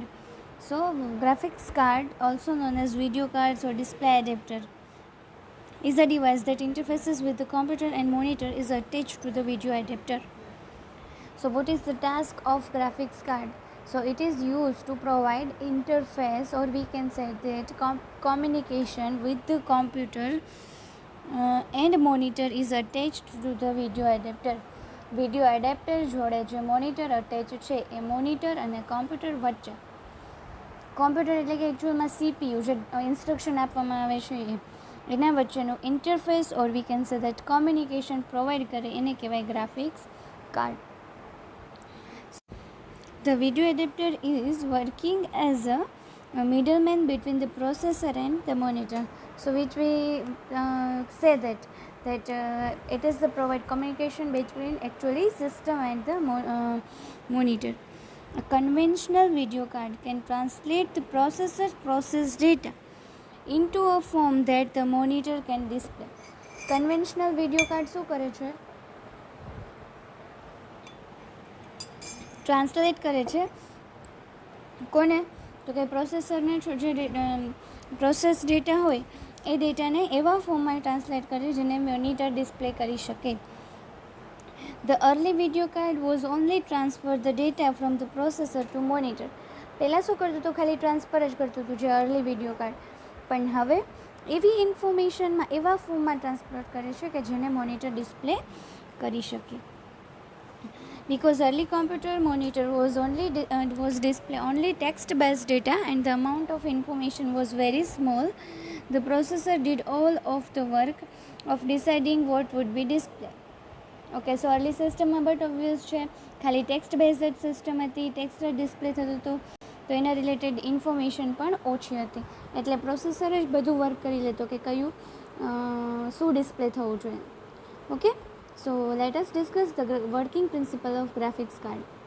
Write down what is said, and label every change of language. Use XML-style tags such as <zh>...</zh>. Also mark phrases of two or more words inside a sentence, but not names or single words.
<en>So graphics card, also known as video cards or display adapter, is a device that interfaces with the computer and monitor is attached to the video adapter. So what is the task of graphics card? So it is used to provide interface, or we can say that communication with the computer and monitor is attached to the video adapter. video adapter</en> <gu>જોડે જે મોનિટર અટેચ છે એ મોનિટર અને કોમ્પ્યુટર વચ્ચે, કોમ્પ્યુટર એટલે કે એકચ્યુઅલમાં CPU, જે ઇન્સ્ટ્રક્શન આપવામાં આવે છે એના વચ્ચેનું ઇન્ટરફેસ,</gu> <en>or we can say that communication provide</en> <gu>કરે, એને કહેવાય</gu> <en>graphics card. The video adapter is working as a middleman between the processor and the monitor. So which we say that it is the provide communication between actually system and the monitor. A conventional video card can translate the processor processed data into a form that the monitor can display. Conventional video card</en> <gu>શું કરે છે? ટ્રાન્સલેટ કરે છે કોને? તો કે પ્રોસેસરને જે</gu> <en>process data</en> <gu>હોય એ ડેટાને એવા ફોર્મમાં ટ્રાન્સલેટ કરે જેને</gu> <en>monitor display</en> <gu>કરી શકે.</gu> <en>The early video card was only transfer the data from the processor to monitor.</en> <gu>પહેલાં શું કરતું હતું? ખાલી ટ્રાન્સફર જ કરતું હતું જે</gu> <en>early video card.</en> <gu>પણ હવે એવી ઇન્ફોર્મેશનમાં એવા ફોર્મમાં ટ્રાન્સફર કરે છે કે જેને</gu> <en>monitor display</en> <gu>કરી શકે.</gu> <en>Because early computer monitor was display only text-based data and the amount of information was very small, the processor did all of the work of deciding what would be displayed. OK, so early</en> <gu>સિસ્ટમમાં</gu> <en>but obvious</en> <gu>છે ખાલી</gu> <en>text based system</en> <gu>હતી, ટેક્સ્ટ ડિસ્પ્લે થતું હતું, તો એના રિલેટેડ ઇન્ફોર્મેશન પણ ઓછી હતી, એટલે પ્રોસેસર જ બધું વર્ક કરી લેતો કે કયું શું ડિસ્પ્લે થવું જોઈએ.</gu> <en>OK, so let us discuss the working principle of graphics card.</en>